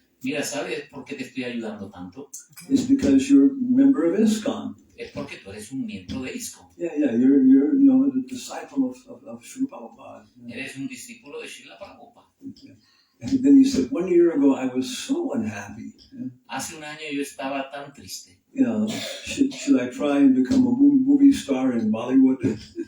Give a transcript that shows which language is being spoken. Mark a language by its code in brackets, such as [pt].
[es] Mira, ¿sabes por qué te estoy ayudando tanto? [en] is because you're a member of ISKCON. [es] Es porque tú eres un miembro de ISKCON. [en] Yeah, you're the disciple of Śrīla Prabhupada. [es] Eres un discípulo de Śrīla Prabhupada. [en] And then he said, 1 year ago, I was so unhappy. [es] Hace un año yo estaba tan triste. [en] You know, should I try and become a movie star in Bollywood?